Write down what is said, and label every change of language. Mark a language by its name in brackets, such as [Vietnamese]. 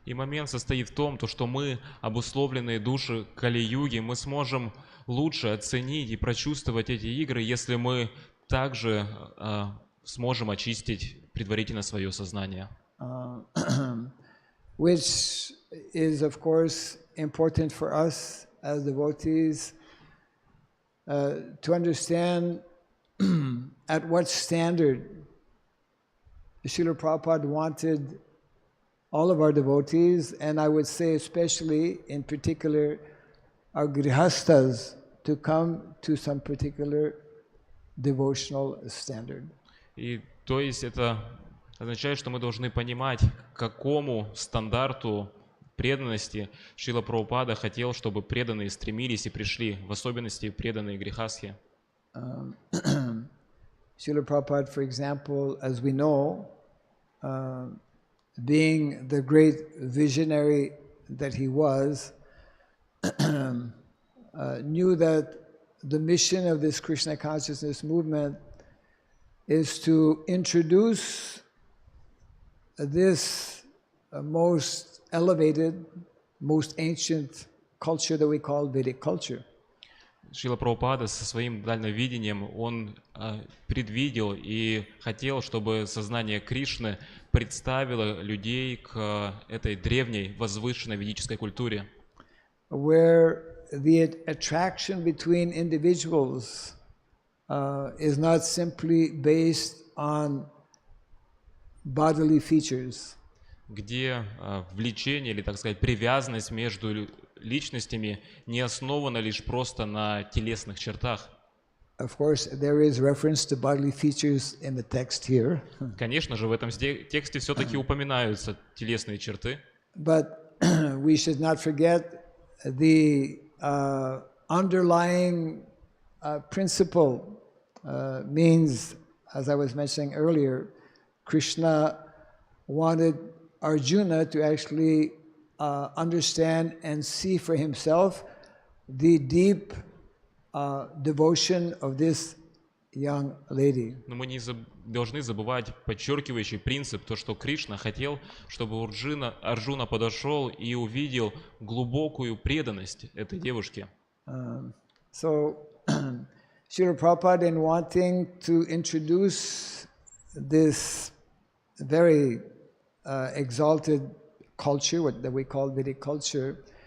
[Russian] И момент состоит в том, что мы, обусловленные души Кали-юги, мы сможем лучше оценить и прочувствовать эти игры, если мы также сможем очистить предварительно свое сознание. [English] Which is, of course, important for us as devotees to understand at what standard Srila Prabhupada wanted all of our devotees, and I would say especially in particular our grihastas, to come to some particular devotional standard. [Russian] И то есть это означает, что мы должны понимать, к какому стандарту преданности Шрила Прабхупада хотел, чтобы преданные стремились и пришли, в особенности преданные грехастхи. [English] Srila Prabhupada, for example, as we know, being the great visionary that he was, knew that the mission of this Krishna consciousness movement is to introduce this most elevated, most ancient culture that we call Vedic culture. [Russian] Шрила Прабхупада со своим дальновидением, он предвидел и хотел, чтобы сознание Кришны представило людей к этой древней, возвышенной ведической культуре, [English] where the attraction between individuals is not simply based on bodily features, [Russian] где влечение или, так сказать, привязанность между личностями не основана лишь просто на телесных чертах. [English] Of course, there is reference to bodily features in the text here. [Russian] Конечно же, в этом тексте все-таки упоминаются телесные черты. [English] But we should not forget the underlying principle means, as I was mentioning earlier, Krishna wanted Arjuna to actually understand and see for himself the deep devotion of this young lady. [Russian] Но мы не должны забывать подчеркивающий принцип, то, что Кришна хотел, чтобы Арджуна подошел и увидел глубокую преданность этой девушки. [English] So, Srila Prabhupada, in wanting to introduce this very exalted culture, that we call Vedic culture,